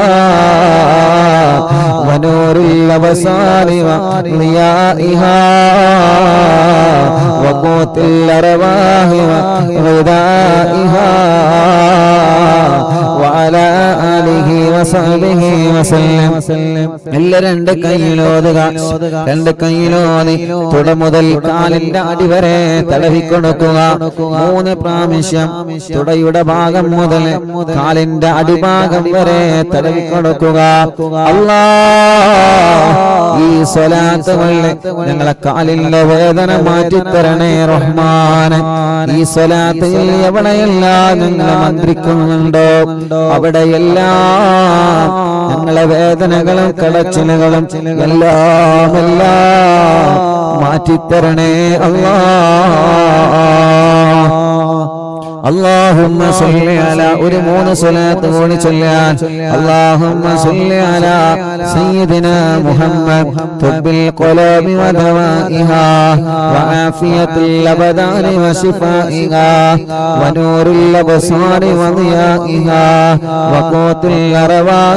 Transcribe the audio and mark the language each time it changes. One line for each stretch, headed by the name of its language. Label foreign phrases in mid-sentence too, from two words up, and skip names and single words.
Arabic: ونور الأبصار وضيائها وقوت الأرواح وغذائها وعلى آله وصحبه وسلم
Malayalam: എല്ലാ രണ്ട് കൈയിലോതുക രണ്ട് കൈയിലോതി തുട മുതൽ കാലിന്റെ അടിവരെ തടവിക്കൊടുക്കുക 3 പ്രാവശ്യം തുടയുടെ ഭാഗം മുതൽ കാലിന്റെ അടിഭാഗം വരെ തടവിക്കൊടുക്കുക അല്ലാഹ് ഈ സ്വലാത്ത് കൊണ്ട് ഞങ്ങളെ കാലിന്റെ വേദന മാറ്റിത്തരണേ റഹ്മാൻ ഈ സ്വലാത്ത് എവിടെയെല്ലാം ഞങ്ങൾ മന്ത്രിക്കുന്നുണ്ടോ അവിടെയെല്ലാം ഞങ്ങളെ വേദനകളും കടച്ചിലുകളും എല്ലാം മാറ്റിത്തരണേ
Arabic: അല്ലാഹ് اللهم صل على
Malayalam: ഒരു 3 സ്വലാത്ത് കൂടി ചൊല്ലാൻ
Arabic: اللهم صل على سيدنا محمد طب القلوب ودوائها وعافية الأبدان وشفائها ونور الأبصار وضيائها وقوت الأرواح